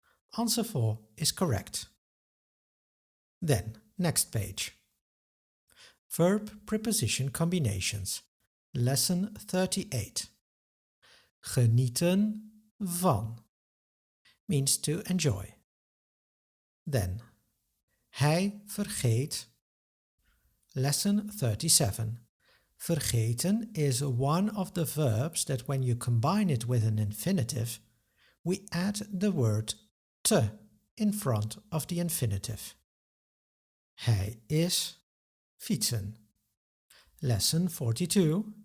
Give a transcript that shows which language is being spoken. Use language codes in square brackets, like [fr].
[en] Answer 4 is correct. Then, next page. Verb preposition combinations, lesson 38. Genieten van means to enjoy. Then, [nl] hij vergeet, [en] lesson 37. Vergeten is one of the verbs that when you combine it with an infinitive, we add the word te in front of the infinitive. [nl] Hij is fietsen. [en] Lesson 42.